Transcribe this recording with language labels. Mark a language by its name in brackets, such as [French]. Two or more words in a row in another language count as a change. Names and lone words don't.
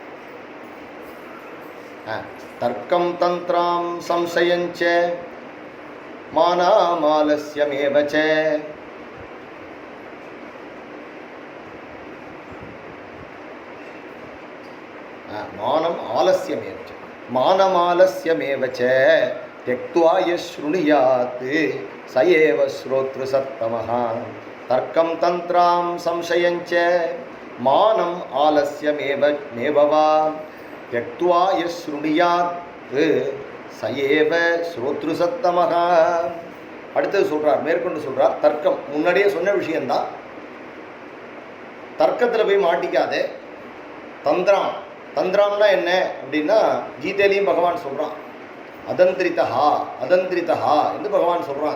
[Sanskrit] तर्कम् तन्द्राम् संशयञ्च मानमालस्यमेवच. मानम् आलस्यमेवच मानमालस्यमेवच त्यक्त्वा यश्रुणुयात् स एव श्रोतृसत्तमः. तर्कं तन्त्रां संशयञ्च मानम् आलस्यमेव वा त्यक्त्वा यश्रुणुयात् स एव श्रोतृसत्तमः. [Tamil] அடுத்தது சொல்கிறார், மேற்கொண்டு சொல்கிறார். தர்க்கம் முன்னாடியே சொன்ன விஷயந்தான். தர்க்கத்தில் போய் மாட்டிக்காதே. தந்திரம், தந்திரம்னா என்ன அப்படின்னா கீதையிலையும் பகவான் சொல்கிறான். [Sanskrit] अतन्द्रिता अतन्द्रिता [Tamil] என்று பகவான் சொல்கிறான்.